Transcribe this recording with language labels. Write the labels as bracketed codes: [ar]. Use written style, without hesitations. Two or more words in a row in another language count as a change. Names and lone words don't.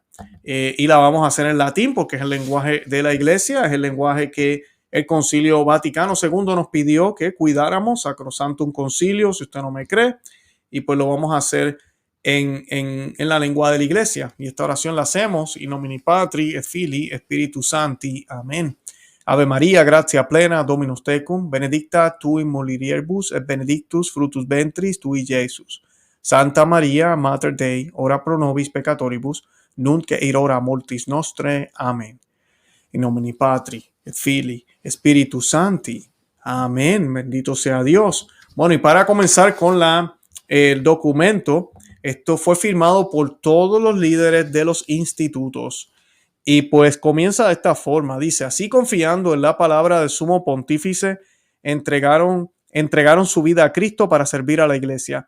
[es] Y la vamos a hacer en latín porque es el lenguaje de la iglesia, es el lenguaje que el Concilio Vaticano II nos pidió que cuidáramos, Sacrosanctum Concilio, si usted no me cree, y pues lo vamos a hacer en la lengua de la iglesia. Y esta oración la hacemos [la] in nomine Patri et Filii et Spiritus Sancti. Amén. Ave María, gratia plena, Dominus tecum, benedicta tu in mulieribus et benedictus fructus ventris tui, Iesus. Santa María, Mater Dei, ora pro nobis peccatoribus, nunc et in hora mortis nostrae. Amén. In nomine Patri et Filii et Spiritus Sancti. Amén. [es] Bendito sea Dios. Bueno, y para comenzar con el documento, esto fue firmado por todos los líderes de los institutos. Y pues comienza de esta forma. Dice, así confiando en la palabra del sumo pontífice, entregaron su vida a Cristo para servir a la iglesia.